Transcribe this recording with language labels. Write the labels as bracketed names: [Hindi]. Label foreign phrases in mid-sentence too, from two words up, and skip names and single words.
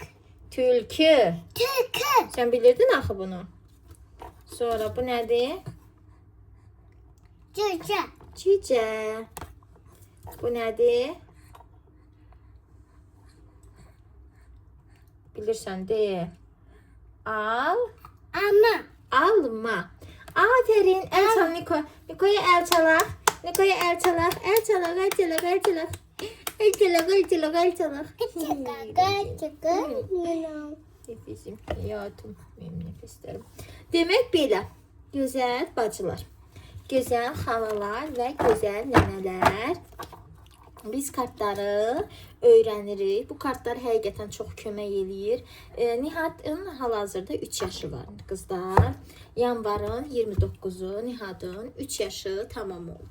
[Azerbaijani] Tülkü. Tükü. Sən bilirdin axı bunu. Sonra bu nədir? Cüce. Cicə. Bu nədir? Bilirsən de. Al. Ama. Alma. Aferin. El çal Niko. Niko'ya el çalak. Niko'ya el çalak. El çalak, el çalak, el çalak. El çalak, el çalak, el çalak. [Turkish] Nefesim, hayatım. Benim nefeslerim. [Azerbaijani] Demek belə. Gözəl bacılar. Gözəl xalalar və gözəl nənələr. Biz kartları öyrənirik. Bu kartlar həqiqətən çox kömək eləyir. Nihatın hal-hazırda 3 yaşı var qızlar. Yanvarın 29-u Nihatın 3 yaşı tamam oldu.